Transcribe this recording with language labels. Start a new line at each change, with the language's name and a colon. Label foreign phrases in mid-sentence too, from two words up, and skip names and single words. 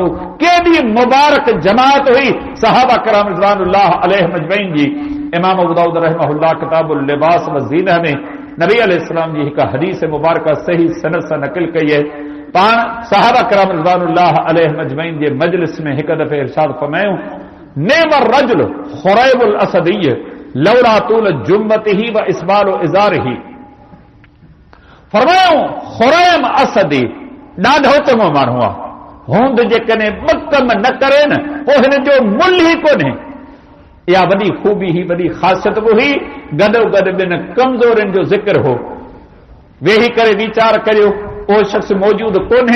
Sindhi: केॾी मुबारक जमात हुई सहाबा किराम
Arabic: رضوان الله عليهم أجمعين
Sindhi: जी। इमाम अबू दाऊद रहमहुल्लाह किताबुल लिबास व ज़ीनह में नबी अलैहिस्सलाम जी हिकु हदीस मुबारक सही सनद सां नक़ल कई आहे। पाण सहाबा किराम
Arabic: رضوان الله عليهم أجمعين
Sindhi: जे मजलिस में हिकु दफ़े इरशाद फरमायूं,
Arabic: نعم الرجل خريم الأسدي لولا طول جمته وإسبال إزاره.
Sindhi: फरमायूं खुरैम असदी ॾाढो चङो माण्हू आहे, हूंद जेकॾहिं 2 कम न करे न पोइ हिन जो मुल्ह ई कोन्हे। इहा वॾी खूबी हुई, वॾी ख़ासियत बि हुई, गॾोगॾु 2 कमज़ोरनि जो ज़िक्र हो। वेही करे वीचार करियो, उहो शख़्स मौजूद कोन्हे।